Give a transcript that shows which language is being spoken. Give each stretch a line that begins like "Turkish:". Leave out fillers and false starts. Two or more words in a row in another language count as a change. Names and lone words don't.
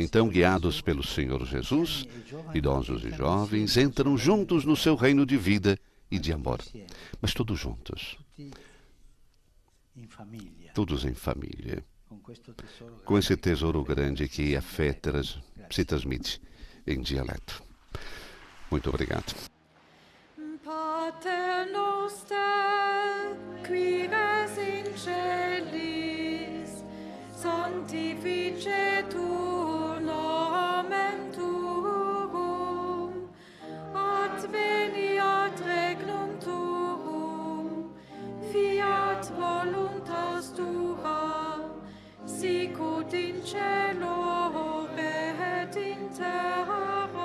Portuguese: Então, guiados pelo Senhor Jesus, idosos e jovens entram juntos no seu reino de vida e de amor, mas todos juntos, todos em família, com esse tesouro grande que a fé se transmite em dialeto. Muito obrigado.
Latin: Pater noster, qui res in celis, sanctificetur nomen tuum, adveniat regnum tuum, fiat voluntas tua, sicut in cielo et in terra.